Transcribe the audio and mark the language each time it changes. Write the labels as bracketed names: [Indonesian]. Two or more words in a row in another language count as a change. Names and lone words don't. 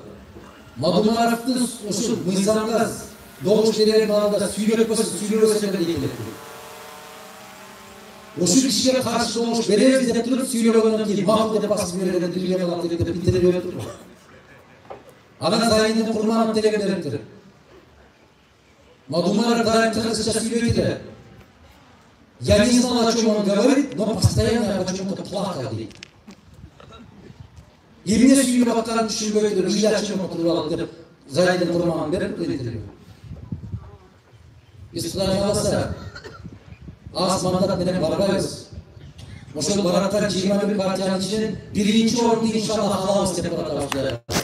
[Kyrgyz] Мадумаровду ушул мыйзамга добуш берген маалда сүйлөтпөсө сүйлөбөсө дейт. Ушул кишиге каршы добуш беребиз деп туруп сүйлөгөндөн кийин макул деп басып берген дилге калат деп интервью берип. Анан Зайнин Курманов деген бериптир. Мадумаров дайым кыргызча сүйлөйт. [Russian] Я не знал, о чем он говорит, но постоянно почему-то плакал. И мне [Kyrgyz] сүйлөп атканын түшүнбөй туруп, ия чын отуруп алып деп Зайнин Курманов берип интервью. Биз Кудай кааласа аз мандат менен барбайбыз. Ошол бараткан 21 партиянын ичинен биринчи орунду иншалла алабыз деп атабыз.